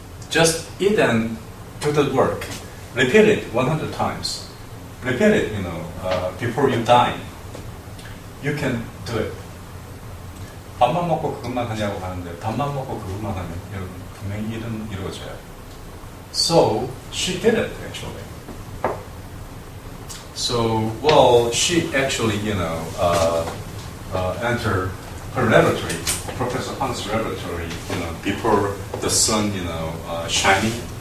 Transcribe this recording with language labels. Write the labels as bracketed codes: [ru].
[en] Just eat and do the work. Repeat it 100 times. Repeat it, before you die. You can do it. [ko] 밥만 먹고 그것만 하냐고 하는데 밥만 먹고 그것만 하면 여러분 분명히 일은 이루어져요. [en] So she did it actually. So well, she actually entered her laboratory, Professor Han's laboratory, before the sun, shining.